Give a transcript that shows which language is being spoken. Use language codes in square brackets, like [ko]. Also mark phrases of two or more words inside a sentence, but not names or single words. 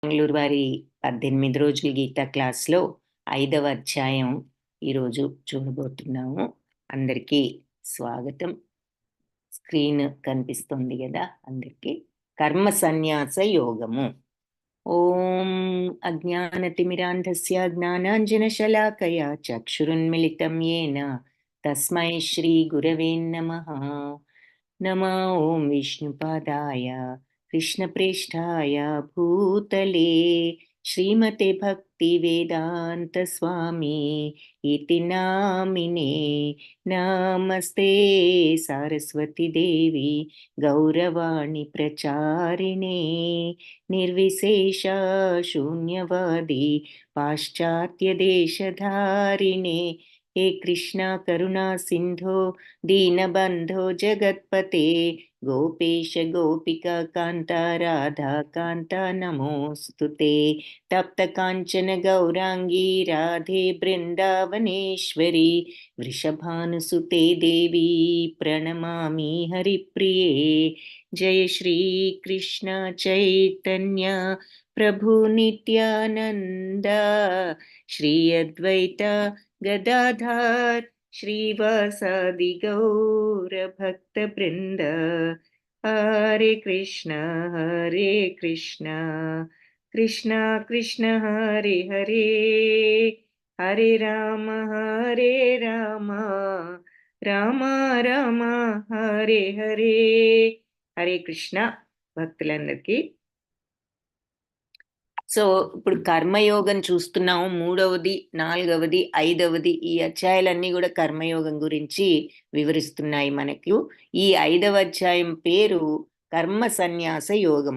[te] బెంగుళూరు వారి 18 రోజుల గీతా క్లాస్లో 5వ అధ్యాయం ఈరోజు చూడబోతున్నాము. అందరికీ స్వాగతం. స్క్రీన్ కనిపిస్తుంది కదా అందరికీ. కర్మ సన్యాస యోగము. [sa] ओं अज्ञानतिमिरान्धस्य ज्ञानाञ्जनशलाकया चक्षुरुन्मीलितं येन तस्मै श्री गुरवे नमः. नमो ओं विष्णुपादाय कृष्णप्रेष्ठाय भूतले श्रीमते भक्ति वेदान्त स्वामि इति नामिने. नमस्ते सरस्वति देवि गौरवाणि प्रचारिणे निर्विशेष शून्यवादि पाश्चात्य देशधारिणे. हे कृष्णा करुणा सिंधो दीनबंधो जगत्पते गोपेश गोपिका कांता राधा कांता नमोस्तुते. तप्त कांचन गौरांगी राधे बृंदावनेश्वरी वृषभानुसुते देवी प्रणमामि हरिप्रिये. जय श्री कृष्ण चैतन्य प्रभु नित्यानंद श्री अद्वैत गदाधर श्रीवासादि गौर भक्त वृंद. हरे कृष्ण कृष्ण कृष्ण हरे हरे हरे राम राम राम हरे हरे. [te] హరే కృష్ణ భక్తులందరికీ. సో ఇప్పుడు కర్మయోగం చూస్తున్నాము. 3వది, 4వది, 5వది ఈ అధ్యాయాలన్నీ కూడా కర్మయోగం గురించి వివరిస్తున్నాయి మనకు. ఈ 5వ అధ్యాయం పేరు కర్మ సన్యాస యోగము.